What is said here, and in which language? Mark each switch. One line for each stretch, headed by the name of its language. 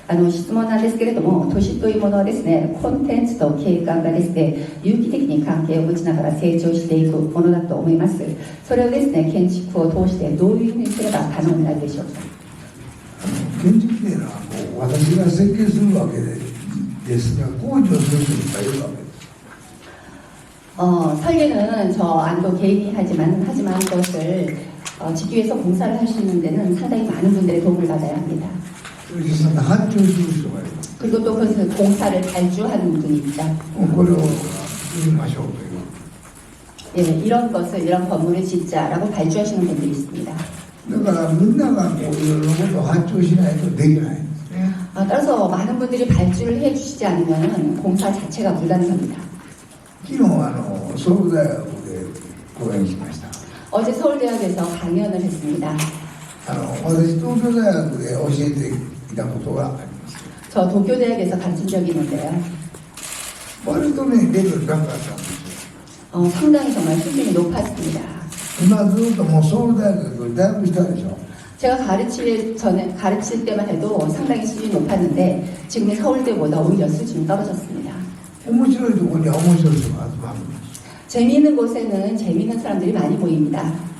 Japanese: 質問なんですけれども、都市というものはですね、コンテンツと景観がですね、有機的に関係を持ちながら成長していくものだと思います。それをですね、建築を通してどういうふうにすれば可能になるでしょうか。建築というのはこう私が設計するわけですが、工事をする人いっぱいいるわけです。
Korean: 설계는 저 안도 개인이 하지만 그것을 짓기 위해서 공사를 하시는 데는 상당히 많은 분들의 도움을 받아야 합니다.
Japanese: 実際に発注する人がいる。
Korean: 그리고 또 그것을 공사를 발주하는 분이 있죠.
Japanese: これを作りましょうという。
Korean: 예, 이런 건물을 짓자라고 발주하시는 분들이 있습니다.
Japanese: だからみんながこういろいろなことを発注しないとできないんですね。
Korean: 따라서 많은 분들이 발주를 해주시지 않으면 공사 자체가 불가능합니다.
Japanese: 昨日ソウル大学で講演しました。
Korean: 어제 서울대학에서 강연을 했습니다.
Japanese: 私東京大学で教えていたことがあります。
Korean: 저 도쿄대학에서 가르친 적이 있는데요.
Japanese: 割とねレベル高かったんですよ。
Korean: 상당히 정말 수준이 높았습니다.
Japanese: 今ずっともうソウル大学大学したでしょ。
Korean: 제가 가르칠 때만 해도 상당히 수준이 높았는데 지금의 서울대보다 오히려 수준이 떨어졌습니다.
Japanese: 面白いところには面白い人が集まるんです。
Korean: 재미있는 곳에는 재미있는 사람들이 많이 보입니다.